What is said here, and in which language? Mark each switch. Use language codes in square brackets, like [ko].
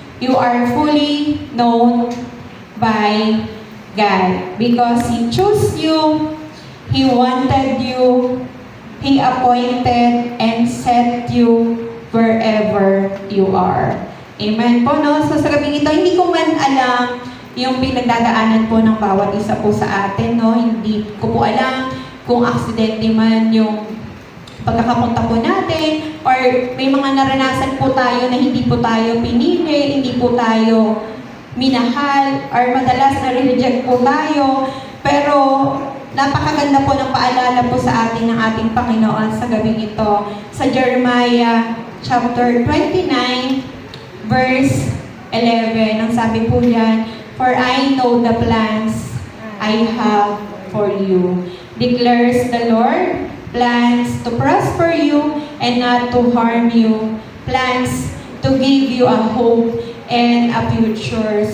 [en] You are fully known by God. Because He chose you, He wanted you, He appointed and set you wherever you are. [tl] Amen po, no? So sa gabing ito, hindi ko man alam yung pinagdadaanan po ng bawat isa po sa atin, no? Hindi ko po alam kung aksidente man yung pagkakapunta po natin, or may mga naranasan po tayo na hindi po tayo pinili, hindi po tayo minahal, or madalas na-reject po tayo. Pero napakaganda po ng paalala po sa atin ng ating Panginoon sa gabing ito. Sa Jeremiah chapter 29, verse 11, ang sabi po diyan, [en] "For I know the plans I have for you, declares the Lord, plans to prosper you and not to harm you, plans to give you a hope and a future."